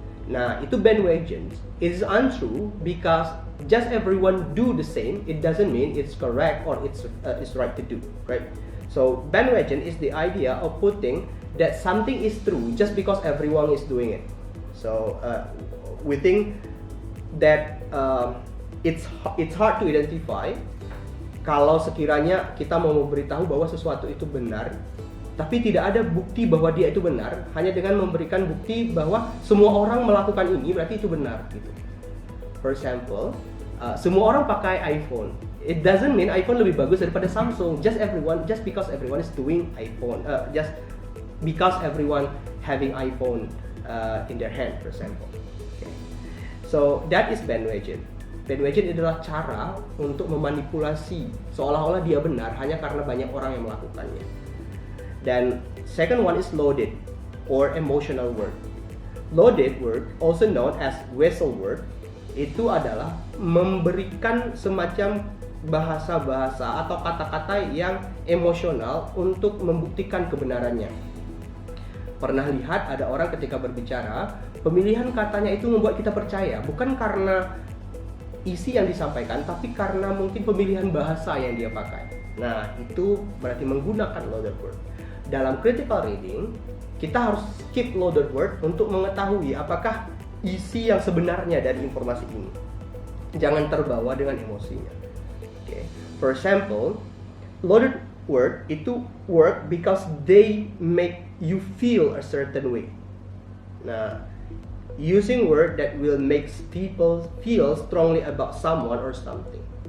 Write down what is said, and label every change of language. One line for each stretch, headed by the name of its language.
Indonesian: Nah, itu
English: bandwagon. It is untrue because just everyone do the same, it doesn't mean it's correct or it's right to do, right? So bandwagon is the idea of putting that something is true just because everyone is doing it. So we think that it's hard to identify
Indonesian: kalau sekiranya kita mau memberitahu bahwa sesuatu itu benar, tapi tidak ada bukti bahwa dia itu benar, hanya dengan memberikan bukti bahwa semua orang melakukan ini berarti itu benar gitu.
English: For example,
Indonesian: semua orang pakai iPhone.
English: It doesn't mean
Indonesian: iPhone lebih bagus daripada Samsung.
English: Just because everyone is doing iPhone, just because everyone having iPhone in their hand, for example. Okay. So that is bandwagon.
Indonesian: Bandwagon adalah cara untuk memanipulasi seolah-olah dia benar hanya karena banyak orang yang melakukannya. Dan
English: second one is loaded or emotional word.
Indonesian: Loaded word,
English: also known as whistle word,
Indonesian: itu adalah memberikan semacam bahasa-bahasa atau kata-kata yang emosional untuk membuktikan kebenarannya. Pernah lihat ada orang ketika berbicara, pemilihan katanya itu membuat kita percaya, bukan karena isi yang disampaikan, tapi karena mungkin pemilihan bahasa yang dia pakai. Nah, itu berarti menggunakan loaded word. Dalam critical reading, kita harus skip loaded word untuk mengetahui apakah isi yang sebenarnya dari informasi ini. Jangan terbawa dengan emosinya.
English: Okay. For example, loaded word
Indonesian: itu
English: work because they make you feel a certain way. Nah, using word that will make people feel strongly about someone or something.